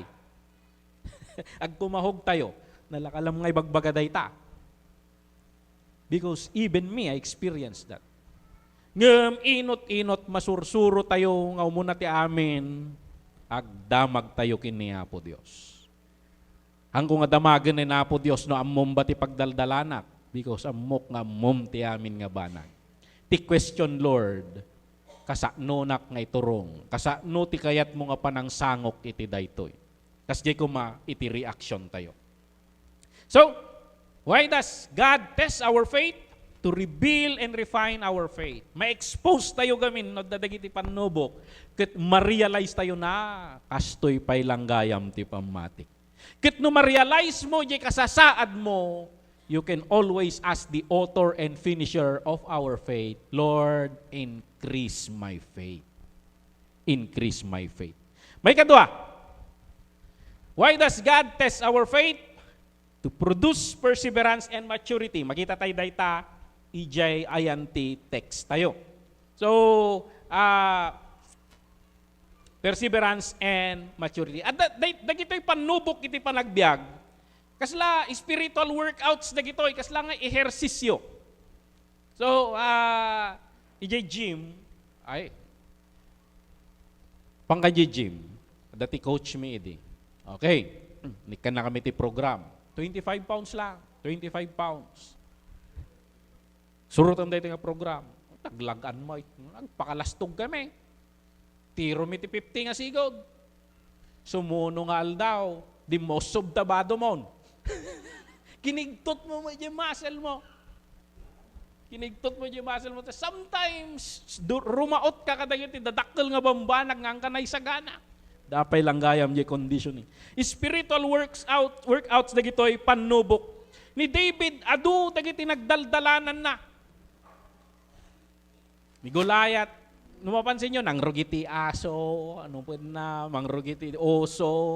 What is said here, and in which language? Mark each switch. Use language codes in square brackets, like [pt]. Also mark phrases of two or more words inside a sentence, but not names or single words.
[ilo] Ag kumahog tayo, nalakalam ngay bagbagaday ta. [en] Because even me, I experienced that. [ilo] Ngam inot-inot, masursuro tayo nga umuna ti amin, agdamag tayo kini Apo Diyos. Ang kung adamagan ni Apo Diyos no ammom ba ti pagdaldalanak because ammok nga ammom ti amin nga banag. [en] Ti question, Lord, [ilo] kasano nak nga iturong, kasano ti kayat mo nga panang sangok iti daytoy. Kas di ko iti reaction tayo. [en] So, why does God test our faith? To reveal and refine our faith. [ilo] Ma-expose tayo gamin no dadagiti panubok ket ma-realize tayo na kastoy pay langgayam ti pammatik. Kit no ma-realize mo, di kasasaad mo, [en] you can always ask the author and finisher of our faith, Lord, increase my faith. Increase my faith. [ilo] May kadua. [en] Why does God test our faith? To produce perseverance and maturity. [ilo] Makita tayo dayta, ijay ayanti text tayo. [en] So, perseverance and maturity. [ilo] At dagito'y panubok iti panagbiag. Kasla [en] spiritual workouts [ilo] dagito'y, kasla nga ehersisyo. So, ijay gym, ay, pangkajay gym, dati coach me edi. Okay, nikan na kami ti program. [en] 25 pounds lang, 25 pounds. [ilo] Surutan dito nga program. Taglagan mo, nagpakalastog kami. Tiro mi ti 50 nga sigod. Sumuno nga aldaw, di mo subtabado mon. Kinigtot mo yung muscle mo. Kinigtot mo yung muscle mo. [en] Sometimes, [ilo] rumaot ka kadagit, dadakkel nga bambanag nga kanay sagana. Dapay lang gayam di conditioning. [en] Spiritual workouts [ilo] dagitoy panubok. Ni David, adu dagiti nagdaldalanan na. Ni Goliath, mapapansin nyo, nangrugiti aso, ano po na, mangrugiti oso.